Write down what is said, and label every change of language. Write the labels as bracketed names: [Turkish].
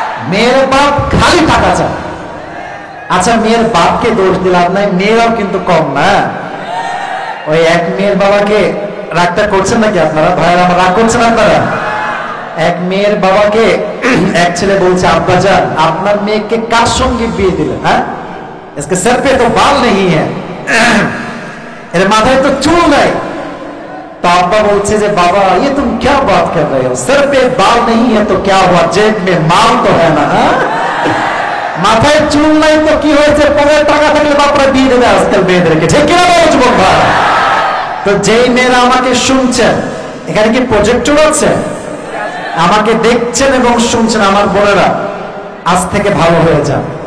[Bangla] মেয়ের বাপ খালি টাকা চায়। আচ্ছা, মেয়ের বাপকে দোষ দিলাম নাই, মেয়েরাও কিন্তু কম না। ওই এক মেয়ের বাবাকে, রাগটা করছেন নাকি আপনারা ভাইয়েরা? আমার রাগ করছেন আপনারা? এক মেয়ের বাবাকে এক ছেলে বলছে, আব্বাজান আপনার মেয়েকে কার সঙ্গে বিয়ে দিলেন? [Hindi] হ্যাঁ, इसके सर पे तो बाल नहीं है, [Bangla] এর মাথায় তো চুল নাই। [Hindi] तो अब्बा बोलছে যে बाबा ये तुम क्या बात कर रहे हो, सर पे बाल नहीं है तो क्या हुआ, जेब में माल तो है ना। [Bangla] মাথায় চুল নাই তো কি হয়েছে, পকেটে টাকা থাকলে বাপরা বিয়ে দেবে আজকাল মেয়েদেরকে, ঠিক কিনা বলো যুবক ভাই? তো যেই মেয়েরা আমাকে শুনছেন, এখানে কি প্রজেক্টর আছে? আমাকে দেখছেন এবং শুনছেন আমার বোনেরা, আজ থেকে ভালো হয়ে যান।